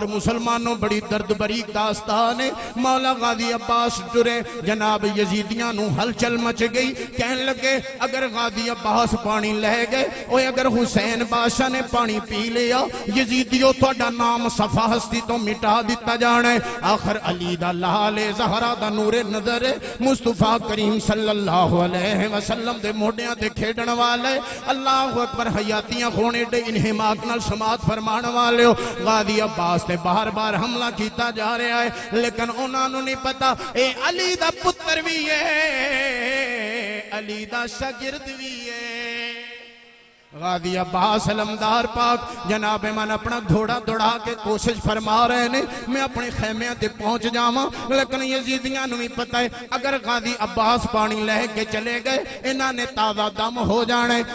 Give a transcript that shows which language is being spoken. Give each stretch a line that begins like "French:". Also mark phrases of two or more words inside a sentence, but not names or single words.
Punjabi: مسلمانو بڑی درد بھری داستان ہے۔ مولا غازی عباس ٹرے، جناب یزیدیاں نوں ہلچل مچ گئی. کہن لگے اگر غازی عباس پانی لے گئے، اوئے اگر حسین بادشاہ نے پانی پی لیا، یزیدیو تہاڈا نام صفحہ ہستی توں مٹا دتا جانا ہے. آخر علی دا لال زہرا دا نور نظر مصطفیٰ کریم
Arabic: صلى الله عليه وسلم
Punjabi: دے موڈھیاں تے کھیڈن والے.
Arabic: الله أكبر.
Punjabi: حیاتیاں کھون دے انہماک نال سماعت فرمان والے ہو. غازی عباس تے
Urdu: بار بار حملہ کیا جا رہا ہے، لیکن انہوں نے
Punjabi: نہیں پتا اے علی دا پتر بھی ہے، علی دا شاگرد بھی ہے. غازی عباس علمدار پاک جناب من اپنا گھوڑا دوڑا کے کوشش فرما رہے نے میں اپنے خیمے تے پہنچ جاواں، لیکن یزیدیاں نوں بھی پتا ہے اگر غازی عباس پانی لیکے چلے گئے انہاں نے تازہ دم ہو جانا ہے.